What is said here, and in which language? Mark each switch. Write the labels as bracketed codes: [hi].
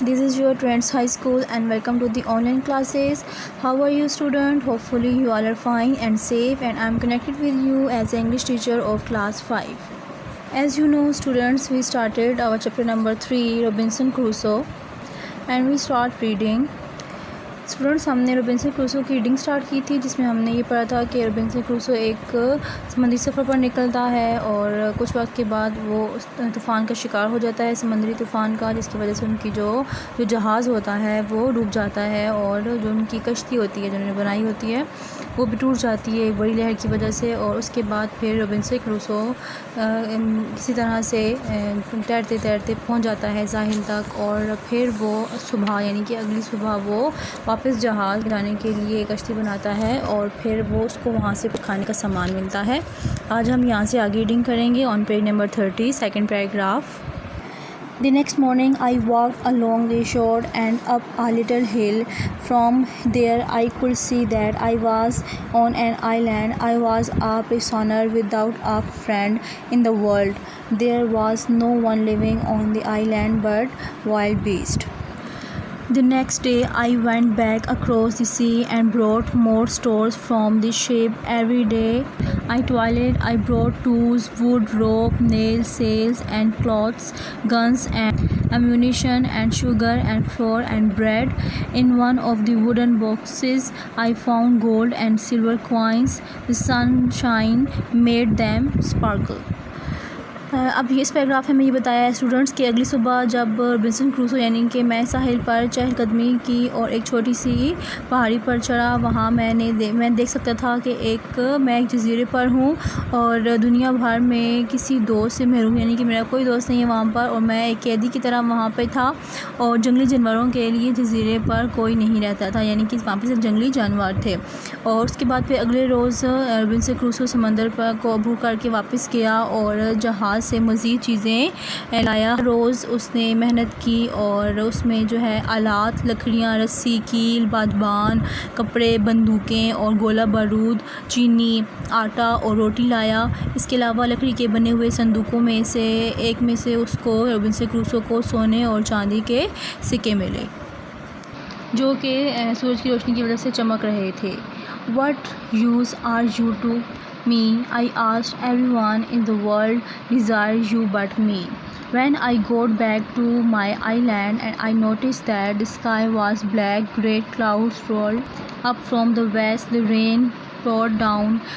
[en] This is your Trends High School and welcome to the online classes. How are you student? Hopefully you all are fine and safe, and I'm connected with you as English teacher of class 5. As you know students, we started our chapter number 3 Robinson Crusoe and we start reading. [ur] Students ہم نے Robinson Crusoe کی reading start کی تھی، جس میں ہم نے یہ پڑھا تھا کہ روبنسن کروسو ایک سمندری سفر پر نکلتا ہے اور کچھ وقت کے بعد وہ طوفان کا شکار ہو جاتا ہے، سمندری طوفان کا، جس کی وجہ سے ان کی جو جہاز ہوتا ہے وہ ڈوب جاتا ہے اور جو ان کی کشتی ہوتی ہے جو انہوں نے بنائی ہوتی ہے وہ بھی ٹوٹ جاتی ہے ایک بڑی لہر کی وجہ سے. اور اس کے بعد پھر روبنسن کروسو کسی طرح سے تیرتے تیرتے پہنچ جاتا ہے ساحل تک، اور پھر وہ صبح یعنی کہ اگلی صبح وہ واپس جہاز جانے کے لیے کشتی بناتا ہے اور پھر وہ اس کو وہاں سے کھانے کا سامان ملتا ہے. آج ہم یہاں سے آگے ریڈنگ کریں گے [en] On page number 30 second paragraph. The next morning I walked along the shore and up a little hill. From there I could see that I was on an island. I was a prisoner without a friend in the world. There was no one living on the island but wild beasts. The next day I went back across the sea and brought more stores from the ship. Every day I toiled. I brought tools, wood, rope, nails, sails and cloths, guns and ammunition and sugar and flour and bread. In one of the wooden boxes I found gold and silver coins. The sunshine made them sparkle. [ur] اب اس paragraph میں یہ بتایا ہے students کہ اگلی صبح جب Robinson Crusoe یعنی کہ میں ساحل پر چہل قدمی کی اور ایک چھوٹی سی پہاڑی پر چڑھا، وہاں میں دیکھ سکتا تھا کہ میں ایک جزیرے پر ہوں اور دنیا بھر میں کسی دوست سے محروم، یعنی کہ میرا کوئی دوست نہیں ہے وہاں پر، اور میں ایک قیدی کی طرح وہاں پہ تھا اور جنگلی جانوروں کے لیے جزیرے پر کوئی نہیں رہتا تھا، یعنی کہ وہاں پہ صرف جنگلی جانور تھے. اور اس کے بعد پھر اگلے روز روبنسن کروسو سمندر پر کو عبور کر کے واپس گیا اور جہاز سے مزید چیزیں لایا. روز اس نے محنت کی اور اس میں جو ہے آلات، لکڑیاں، رسی، کیل، بادبان، کپڑے، بندوقیں اور گولہ بارود، چینی، آٹا اور روٹی لایا. اس کے علاوہ لکڑی کے بنے ہوئے صندوقوں میں سے ایک میں سے اس کو روبنسن کروسو کو سونے اور چاندی کے سکے ملے جو کہ سورج کی روشنی کی وجہ سے چمک رہے تھے. [en] What use are you to me? I asked. Everyone in the world desires you but me. When I got back to my island and I noticed that the sky was black, great clouds rolled up from the west, the rain poured down.